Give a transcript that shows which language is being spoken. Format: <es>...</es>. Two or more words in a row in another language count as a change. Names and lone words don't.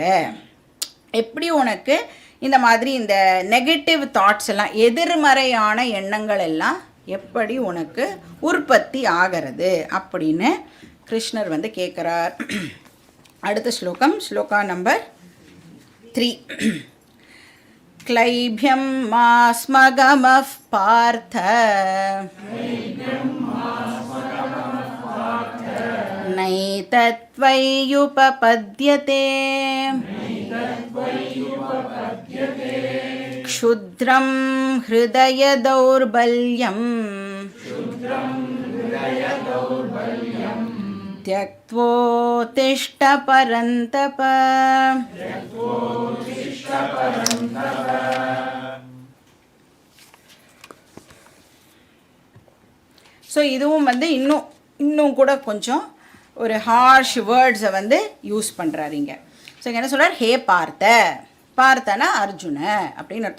<ta>எப்படி உனக்கு இந்த மாதிரி இந்த</ta> <en>negative thoughts</en> <ta>எல்லாம், எதிர்மறையான எண்ணங்கள் எல்லாம் எப்படி உனக்கு உற்பத்தி ஆகிறது அப்படின்னு கிருஷ்ணர் வந்து கேட்குறார். அடுத்த ஸ்லோகம், ஸ்லோகா நம்பர் 3.</ta> <sa>क्लैभ्यं मा स्मगमः पार्थ नैतत्त्वय्युपपद्यते क्षुद्रं हृदयदौर्बल्यं त्यक्त्वोत्तिष्ठ परन्तप.</sa> <ta>ஸோ இதுவும் வந்து இன்னும் கூட கொஞ்சம் ஒரு</ta> <en>harsh words</en> <ta>வந்து யூஸ் பண்ணுறாருங்க. ஸோ இங்கே என்ன சொல்கிறார், ஹே பார்த்தனா அர்ஜுன அப்படின்னு அர்த்தம்.</ta>